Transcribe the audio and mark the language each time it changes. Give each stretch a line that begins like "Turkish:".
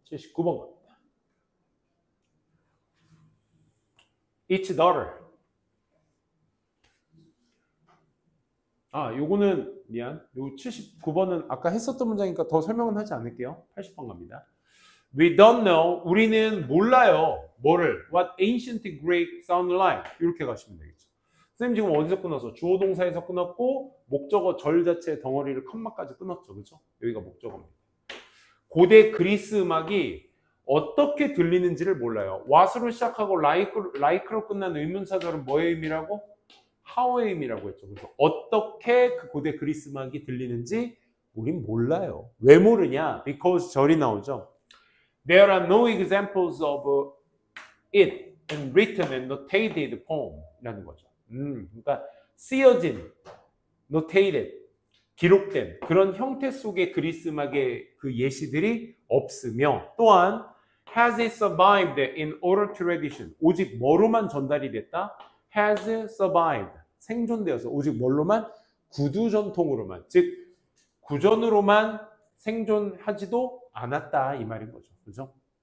Korean: 79번 갑니다.
English: Each daughter.
Korean: 요거는 미안. 요 79번은 아까 했었던 문장이니까 더 설명은 하지 않을게요. 80번 갑니다.
English: We don't know.
Korean: 우리는 몰라요. 뭐를?
English: What ancient Greek sound like.
Korean: 이렇게 가시면 되겠죠. 선생님 지금 어디서 끊었어? 주어 동사에서 끊었고 목적어 절 자체의 덩어리를 컴마까지 끊었죠. 그렇죠? 여기가 목적어입니다. 고대 그리스 음악이 어떻게 들리는지를 몰라요. what으로 시작하고 like로 끝난 의문사절은 뭐의 의미라고? how의 의미라고 했죠. 그래서 어떻게 그 고대 그리스 음악이 들리는지 우린 몰라요. 왜 모르냐? because 절이 나오죠.
English: There are no examples of it in written and notated poem
Korean: 라는 거죠. 그러니까 쓰여진,
English: notated,
Korean: 기록된 그런 형태 속의 그리스 음악의 그 예시들이 없으며 또한
English: has it survived in oral tradition
Korean: 오직 뭐로만 전달이 됐다?
English: has survived
Korean: 생존되어서 오직 뭘로만? 구두 전통으로만 즉 구전으로만 생존하지도 않았다 이 말인 거죠. 그죠?